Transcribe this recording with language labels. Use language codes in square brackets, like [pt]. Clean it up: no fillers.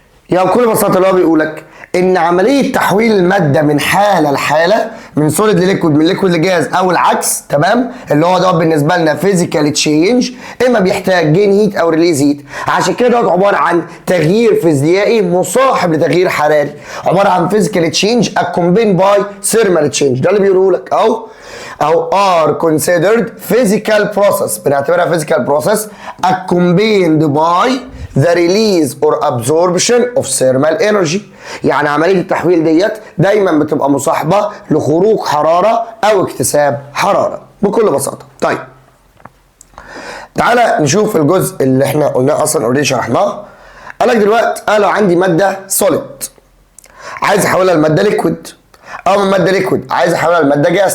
[ar] يعني بكل بساطه اللي هو بيقول لك ان عمليه تحويل الماده من حاله لحاله، من سوليد لليكويد، من ليكويد لجاز او العكس، تمام، اللي هو ده بالنسبه لنا فيزيكال تشينج، اما بيحتاج جين هيت او ريليز هيت. عشان كده ده عباره عن تغيير فيزيائي مصاحب لتغيير حراري، عباره عن [en] Physical change accompanied by thermal change. [ar] ده اللي بيقوله لك اهو [en] are considered physical process، بنعتبرها physical process accompanied by the release or absorption of thermal energy. [ar] يعني عملية التحويل ديت دايما بتبقى مصاحبة لخروج حرارة أو اكتساب حرارة بكل بساطة. طيب تعالى نشوف الجزء اللي احنا قلناه أصلا اوريدي شرحناه. قال لك دلوقتي لو عندي مادة solid عايز أحولها لمادة ليكويد، او من ماده ليكويد عايز احولها لماده جاز.